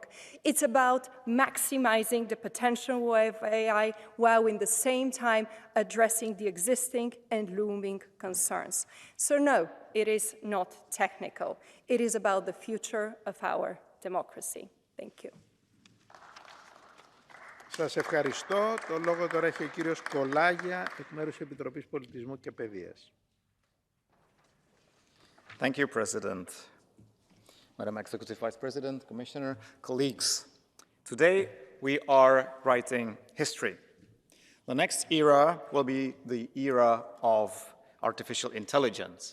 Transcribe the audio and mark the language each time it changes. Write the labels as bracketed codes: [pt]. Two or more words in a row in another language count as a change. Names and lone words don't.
[en] It's about maximizing the potential of AI while in the same time addressing the existing and looming concerns. So no, it is not technical. It is about the future of our democracy. Thank you. [el] Σας ευχαριστώ. Το λόγο τώρα έχει ο κύριος Κολάγια, εκ μέρους της Επιτροπής Πολιτισμού και Παιδείας. [en] Thank you, President. Madam Executive Vice President, Commissioner, colleagues. Today, we are writing history. The next era will be the era of artificial intelligence.